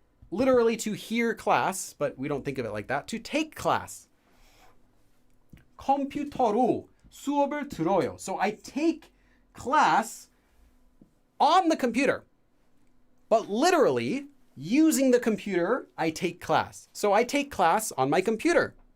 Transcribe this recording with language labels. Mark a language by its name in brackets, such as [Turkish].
[English] Literally to hear class, but we don't think of it like that. To take class. [Korean] 컴퓨터로 수업을 들어요. [English] So I take class on the computer. But literally, using the computer, I take class. So I take class on my computer.